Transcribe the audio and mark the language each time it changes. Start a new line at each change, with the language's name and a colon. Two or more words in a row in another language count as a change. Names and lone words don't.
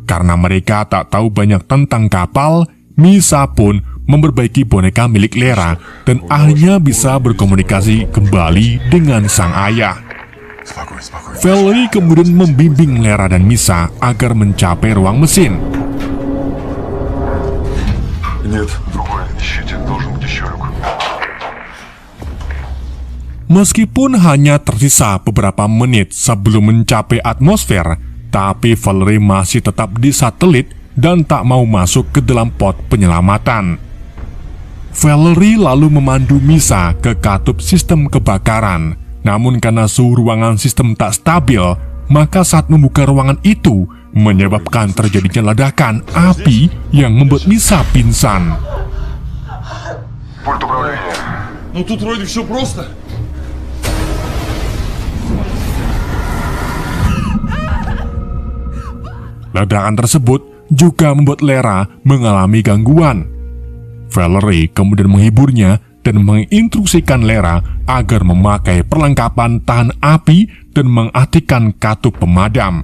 Indonesian: Karena mereka tak tahu banyak tentang kapal, Misa pun memperbaiki boneka milik Lera dan akhirnya bisa berkomunikasi kembali dengan sang ayah.
Russian: Спокойно, спокойно.
Indonesian: Valerie kemudian membimbing Lera dan Misa agar mencapai ruang mesin.
Russian: Нет, другой ищите, должен быть еще люк.
Indonesian: Meskipun hanya tersisa beberapa menit sebelum mencapai atmosfer, tapi Valerie masih tetap di satelit dan tak mau masuk ke dalam pod penyelamatan. Valerie lalu memandu Misa ke katup sistem kebakaran. Namun karena suhu ruangan sistem tak stabil, maka saat membuka ruangan itu menyebabkan terjadinya ledakan api yang membuat Misa pingsan.
Russian: Пульт управления. Ну тут вроде все просто.
Indonesian: Ledakan tersebut juga membuat Lera mengalami gangguan. Valerie kemudian menghiburnya dan menginstruksikan Lera agar memakai perlengkapan tahan api dan mengaktifkan katup pemadam.